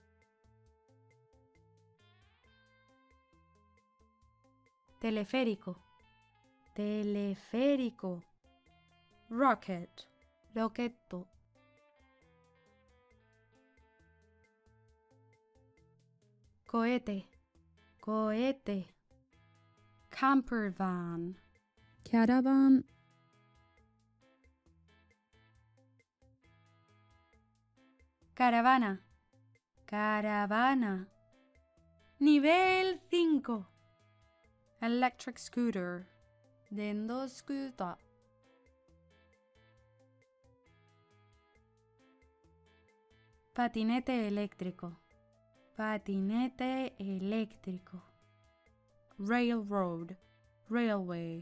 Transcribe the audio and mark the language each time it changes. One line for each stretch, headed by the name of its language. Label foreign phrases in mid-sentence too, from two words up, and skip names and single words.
Spanish: teleférico, teleférico, rocket, roquetto, cohete, cohete,
English: camper van,
Japanese: キャラバン、
Spanish: caravana, caravana, nivel 5,
English: electric scooter,
Japanese: 電動スクーター,
Spanish: patinete eléctrico, patinete eléctrico,
English: railroad, railway,